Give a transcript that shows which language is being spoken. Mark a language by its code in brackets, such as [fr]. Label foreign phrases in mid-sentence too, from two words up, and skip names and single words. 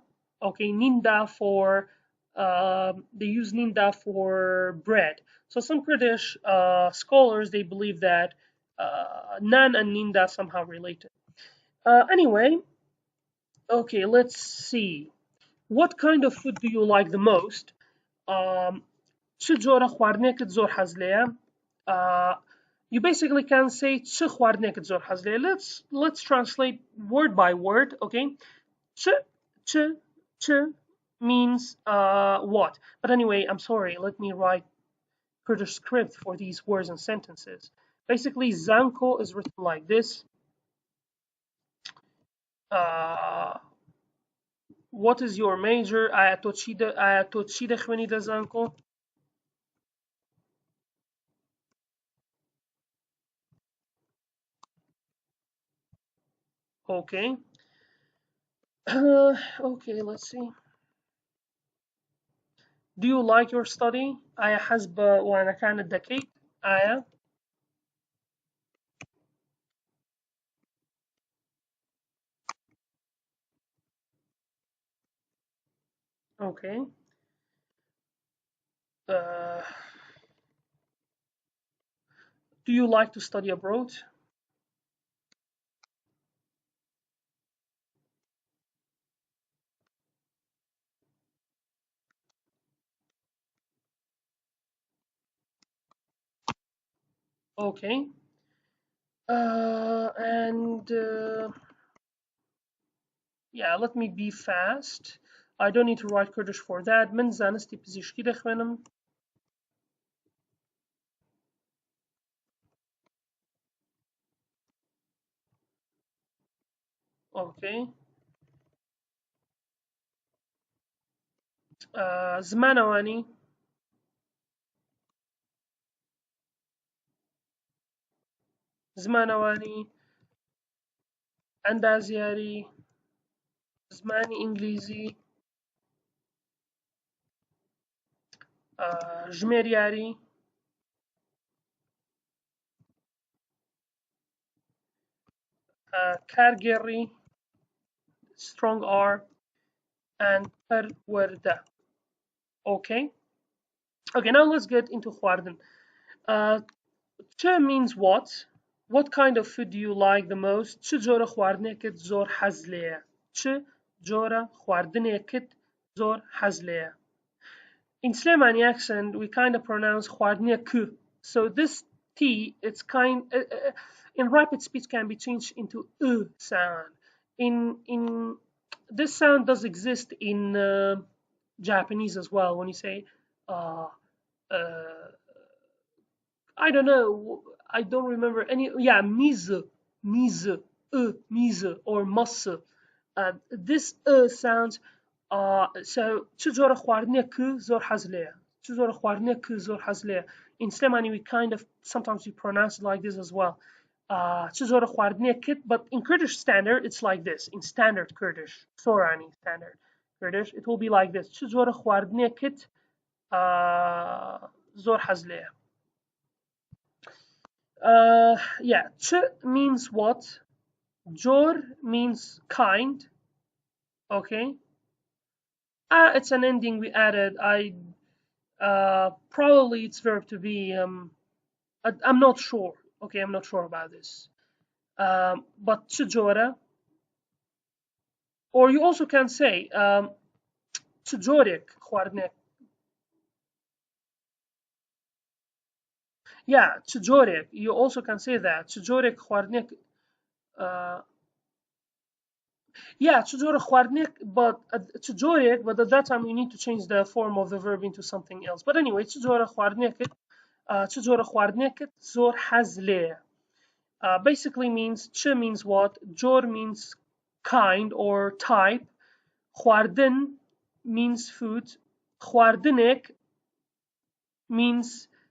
[en] Okay, ninda for they use ninda for bread. So some Kurdish scholars they believe that nan and ninda somehow related. Anyway, okay, let's see. What kind of food do you like the most? [ckb] Um, چه جۆرە خواردنێکت زۆر حەز لێیە؟ [en] You basically can say [ckb] چه خواردنێکت زۆر حەز لێیە. [en] Let's translate word by word, okay? [ckb] چه چه [en] means what? But anyway, I'm sorry. Let me write Kurdish script for these words and sentences. Basically, zanko is written like this. Uh, what is your major? [ckb] تۆ چی دەخوێنیتە زانکۆ؟ Okay. [en] Okay, let's see. Do you like your study? آية حسب وأنا كانت ذكي. آية. Okay. Uh, do you like to study abroad? Okay. And yeah, let me be fast. I don't need to write Kurdish for that. [ckb] من زانستی پزیشکی دەخوێنم. [en] Okay. [ckb] زمانەوانی. زمانەوانی. ئەندازیاری. زمانی ئینگلیزی. ژمێریاری. کارگێڕی. [en] Strong R. And perwerda. Okay. Okay, now let's get into خواردن. چه means what? What kind of food do you like the most? [ckb] چه جۆرە خواردنێکت زۆر حەز لێیە؟ چه جۆرە خواردنێکت زۆر حەز لێیە؟ [en] In Slemani accent, we kind of pronounce خواردنێک. So this T, it's in rapid speech can be changed into sound. In this sound does exist in Japanese as well. When you say, uh, uh, I don't know, I don't remember any. Yeah, mise, mise, mise, or masse. This sounds. [ckb] So چه جور خواردنێک زۆر حەز لێیە. چه جور خواردنێک زۆر حەز لێیە. [en] In Slemani, we kind of sometimes we pronounce it like this as well. [ckb] چه جور خواردنێکت, [en] but in Kurdish standard, it's like this. In standard Kurdish, Sorani standard Kurdish, it will be like this. [ckb] چه جور خواردنێکت زۆر حەز لێیە. [en] Yeah, چه means what? Jor means kind. Okay. It's an ending we added. Probably it's verb to be. I'm not sure. Okay, I'm not sure about this. But chijora, or you also can say [ckb] chijorik khwarnek. [en] Yeah, chijorik. You also can say that [ckb] chijorik khwarnek. [en] Yeah, [ckb] chijora khwarnek, [en] but chijorik. But at that time you need to change the form of the verb into something else. But anyway, [ckb] chijora khwarnek. چه خواردنێکت زۆر حەز لێیە. [en] Basically means چه means what, جۆر means kind or type, خواردن means food, خواردنێک means